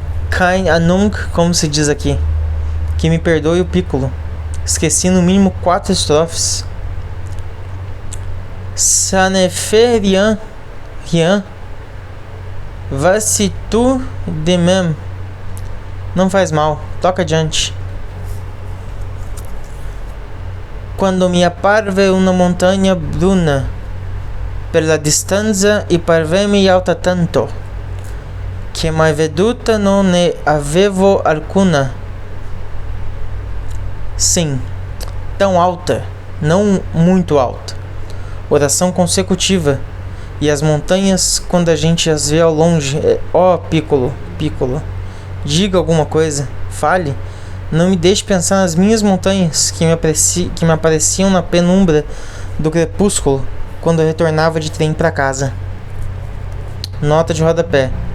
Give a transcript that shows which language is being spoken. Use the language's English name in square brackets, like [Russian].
[German] Kein Ahnung, [Portuguese] como se diz aqui. Que me perdoe o Piccolo. Esqueci no mínimo 4 estrofes. [French] Ça ne fait rien. Vas-y tu de même. [Portuguese] Não faz mal, toca adiante. [Italian] Quando mi apparve una montagna bruna per la distanza e parve-mi alta tanto che mai veduta non ne avevo alcuna. [Portuguese] Sim, tão alta, não muito alta. Oração consecutiva. E as montanhas, quando a gente as vê ao longe, Piccolo, diga alguma coisa, fale. Não me deixe pensar nas minhas montanhas que me apareciam na penumbra do crepúsculo quando eu retornava de trem para casa. Nota de rodapé.